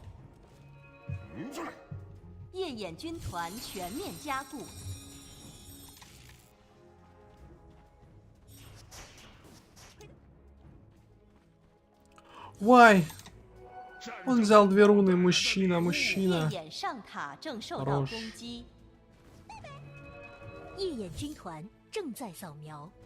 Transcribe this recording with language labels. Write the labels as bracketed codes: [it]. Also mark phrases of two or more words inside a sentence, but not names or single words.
[zh] 夜眼军团全面加固。 [ru] Вай! Он взял 2 руны, мужчина, мужчина. [zh] 夜眼上塔正受到攻击。夜眼军团正在扫描。